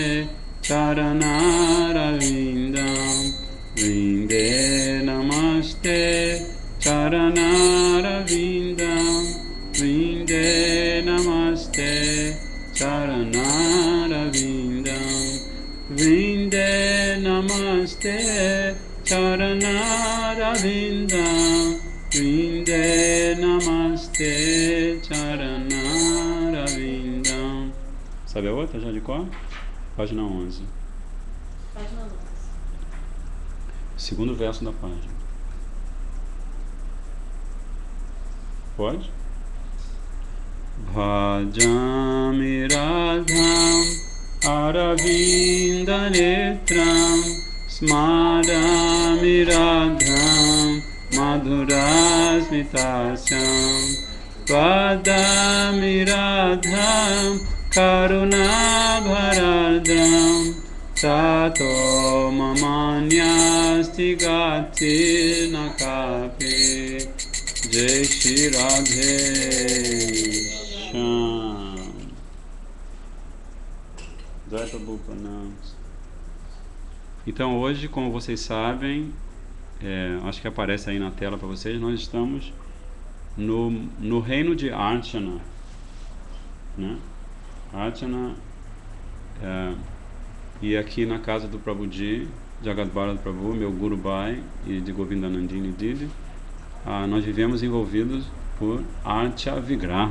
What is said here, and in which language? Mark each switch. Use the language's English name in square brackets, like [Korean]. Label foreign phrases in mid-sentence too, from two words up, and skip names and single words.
[Sanskrit] Charanarvindam Vinde Namaste Charanarvindam Vinde Namaste Charanarvindam Vinde Namaste Charanarvindam Vinde Namaste Charanarvindam. [Portuguese] Sabe a outra já de cor? Página 11. Página 11. Segundo verso da página. Pode? [Sanskrit] Bhajami Radham Aravinda Netram Smarami Radham Madhurasmitasyam Vadami Radham Karunabharadram Tato Mamanyasti Gati Nakapi Jai Shri Radhe Shyam. Jai Prabhu Pranam. [Portuguese] Então hoje, como vocês sabem, acho que aparece aí na tela para vocês, nós estamos no reino de Archana, né? Archana, e aqui na casa do Prabhuji, Jagadbharata Prabhu, meu [Hindi] Guru Bhai, [Portuguese] e de Govindanandini Didi, nós vivemos envolvidos por [Sanskrit] Archa Vigraha.